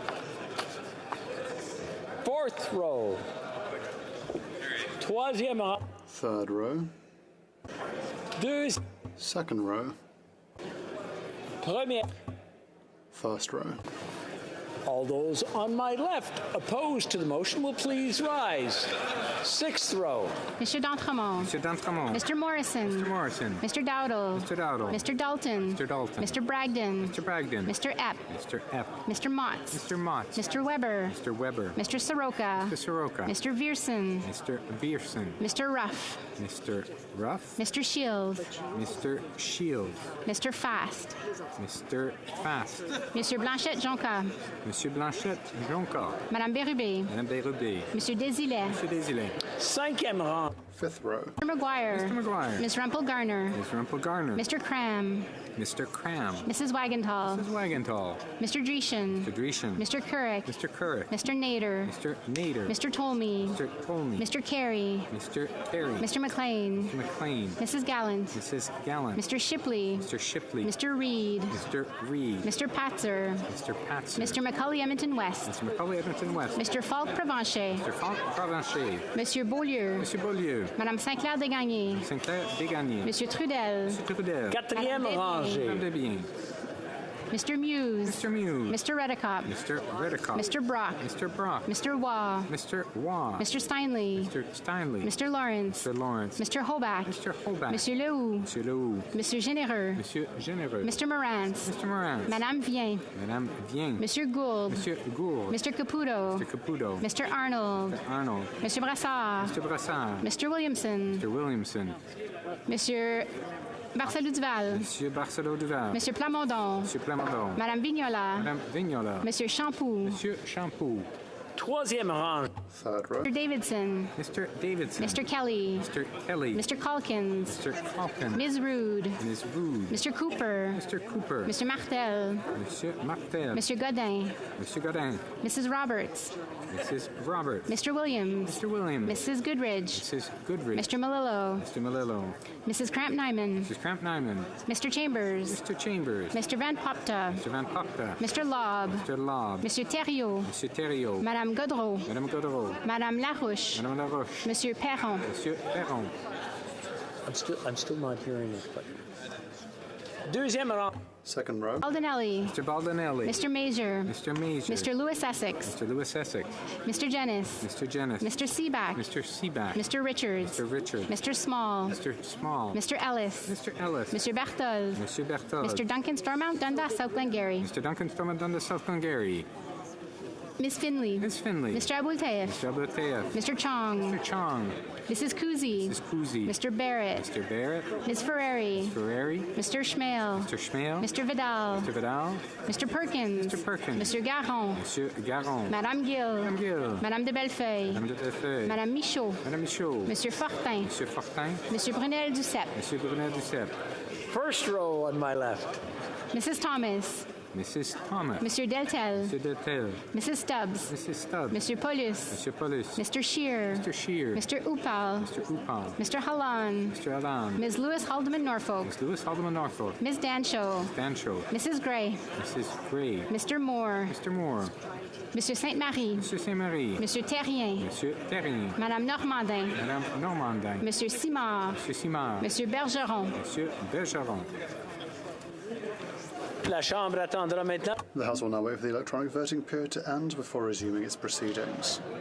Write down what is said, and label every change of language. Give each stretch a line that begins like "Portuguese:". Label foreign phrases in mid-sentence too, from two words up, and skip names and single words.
English: Fourth row.
French: Troisième rang.
English: Third row. Second row. Première. First row. All those on my left opposed to the motion will please rise. Sixth row. Mr. D'Entremont. Mr. D'Entremont. Mr. Morrison. Mr. Morrison. Mr. Dowdle. Mr. Dowdle. Mr. Dalton. Mr. Dalton. Mr. Bragdon. Mr. Bragdon. Mr. Epp. Mr. Epp. Mr. Motts. Mr. Motts. Mr. Weber. Mr. Weber. Mr. Soroka. Mr. Soroka. Mr. Vierson. Mr. Vierson. Mr. Ruff. Mr. Ruff. Mr. Shield. Mr. Shield. Mr. Fast. Mr. Fast. Monsieur Blanchette-Jonca. Monsieur Blanchette Jonca. Madame Bérubé. Madame Bérubé. Monsieur Desilets. Monsieur Desilets.
French: Cinquième rang.
English: Fifth row. Mr. McGuire. Mr. McGuire. Ms. Rumpel-Garner. Ms. Rumpel-Garner. Mr. Cram. Mr. Cram. Mrs. Wagenthal. Mrs. Wagenthal. Mr. Dreeshen. Mr. Dreeshen. Mr. Couric. Mr. Couric. Mr. Nader. Mr. Nader. Mr. Tolmie. Mr. Tolmie. Mr. Carey. Mr. Carey. Mr. McLean. Mr. McLean. Mrs. Gallant. Mrs. Gallant. Mr. Shipley. Mr. Shipley. Mr. Reed. Mr. Reed. Mr. Patzer. Mr. Patzer. Mr. Macaulay Edmonton West. Mr. Macaulay Edmonton West. Mr. Falk Provencher. Mr. Falk Provencher. Monsieur Beaulieu. Monsieur Beaulieu. Madame Sinclair Desgagnés. Sinclair Desgagnés. Monsieur Trudel. Monsieur Trudel.
French: Quatrième rangée.
English: Madame Desbiens. Mr. Muse. Mr. Muse. Mr. Redicott. Mr. Redicott. Mr. Brock. Mr. Brock. Mr. Waugh. Mr. Waugh. Mr. Steinley. Mr. Steinley. Mr. Lawrence. Mr. Lawrence. Mr. Hoback. Mr. Hoback. Monsieur Lehoux. Monsieur Lehoux. Monsieur Généreux. Monsieur Généreux. Mr. Morantz. Mr. Morantz. Madame Vien. Madame Vien. Monsieur Gould. Monsieur Gould. Mr. Caputo. Mr. Caputo. Mr. Arnold. Mr. Arnold. Mr. Brassard. Mr. Brassard. Mr. Williamson. Mr. Williamson. Monsieur Barcelou Duval. Monsieur Barcelou Duval. Monsieur Plamondon. Monsieur Plamondon. Madame Vignola. Madame Vignola. Monsieur Champoux. Monsieur Champoux.
French: Troisième rang.
English: Third row. Mr. Davidson. Mr. Davidson. Mr. Kelly. Mr. Kelly. Mr. Calkins. Mr. Calkins. Ms. Rude. Ms. Rude. Mr. Cooper. Mr. Cooper. Mr. Martel. Monsieur Martel. Monsieur Godin. Monsieur Godin. Mrs. Roberts. Mrs. Roberts. Mr. Williams. Mr. Williams. Mrs. Goodridge. Mrs. Goodridge. Mr. Malillo. Mr. Malillo. Mrs. Cramp-Nyman. Mrs. Cramp-Nyman. Mr. Chambers. Mr. Chambers. Mr. Van Popta. Mr. Van Popta. Mr. Lobb. Mr. Lobb. Monsieur Thériault. Monsieur Thériault. Madame Godreau. Madame Godreau. Madame Larouche. Madame Larouche. Monsieur Perron. Monsieur Perron. I'm still not hearing it, but
French: deuxième rang.
English: Second row. Baldinelli. Mr. Baldinelli. Mr. Major. Mr. Major. Mr. Lewis Essex. Mr. Lewis Essex. Mr. Jennis. Mr. Jennis. Mr. Seaback. Mr. Seaback. Mr. Richards. Mr. Richards. Mr. Small. Mr. Small. Mr. Ellis. Mr. Ellis. Mr. Berthold. Mr. Berthold. Mr. Duncan Stormont Dundas, South Glengarry. Mr. Duncan Stormont Dundas, South Glengarry. Miss Finley. Miss Finley. Mr. Abultaif. Mr. Abultaif. Mr. Chong. Mr. Chong. Mrs. Kuzi. Mrs. Kuzi. Mr. Barrett. Mr. Barrett. Ms. Ferreri. Ferreri. Mr. Schmale. Mr. Schmale. Mr. Vidal. Mr. Vidal. Mr. Perkins. Mr. Perkins. Monsieur Garon. Monsieur Garon. Madame Gill. Madame Gill. Madame de Bellefeuille. Madame de Bellefeuille. Madame Michaud. Madame Michaud. Monsieur Fortin. Monsieur Fortin. Monsieur Brunel Duceppe. Monsieur Brunel Duceppe. First row on my left. Mrs. Thomas. Mrs. Thomas. Monsieur Deltel. Monsieur Deltel. Mrs. Stubbs. Mrs. Stubbs. Monsieur Paulus. Monsieur Paulus. Mr. Shear. Mr. Shear. Mr. Upal. Mr. Upal. Mr. Hallan. Mr. Allan. Ms. Lewis Haldeman Norfolk. Ms. Lewis Haldeman Norfolk. Ms. Dancho. Dancho. Mrs. Gray. Mrs. Gray. Mr. Moore. Mr. Moore. Monsieur Sainte-Marie. Monsieur Saint-Marie. Monsieur Terrien. Monsieur Terrien. Madame Normandin. Madame Normandin. Monsieur Simard. Monsieur Simard. Monsieur Bergeron. Monsieur Bergeron.
French: La Chambre attendra maintenant.
English: The House will now wait for the electronic voting period to end before resuming its proceedings.